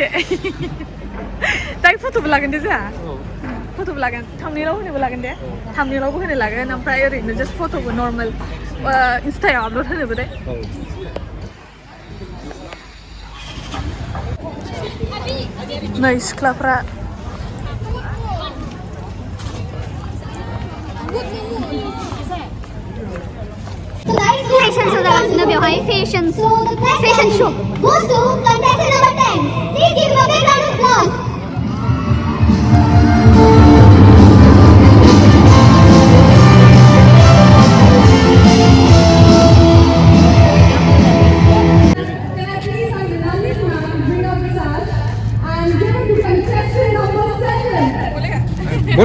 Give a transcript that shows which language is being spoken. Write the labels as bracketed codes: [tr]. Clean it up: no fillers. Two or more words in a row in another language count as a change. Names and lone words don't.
[brx] दायो फट'बो लागोन दे जोंहा फट'बो लागोन थामनेलाव होनोबो लागोन दे थामनेलावबो होनो लागोन ओमफ्राय ओरैनो जास्ट फट'बो नर्मेल इन्स्टायाव आपल'ड होनोबो दे नै सिख्लाफ्रा [en] fashion show [brx] जागासिनो बेवहाय [en] fashion show goes to contestant number 10 please give him a big round of applause Can I please on the last round bring up the sash and give it to contestant number 7